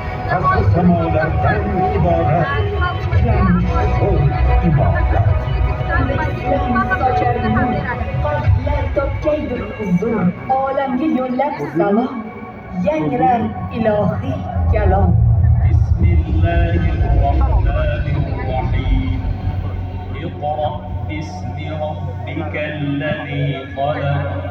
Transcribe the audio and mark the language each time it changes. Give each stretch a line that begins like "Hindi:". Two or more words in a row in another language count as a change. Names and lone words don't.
Uzbek: Qasri samolardan iborat, tiklanish zo'r imorat. Islom sochar nur, qalblar topgaydir huzur. Olamga yo'llab salom, yangrar ilohiy kalom.
Arabic: بسم الله الرحمن الرحيم. اقرأ باسم ربك الذي خلق.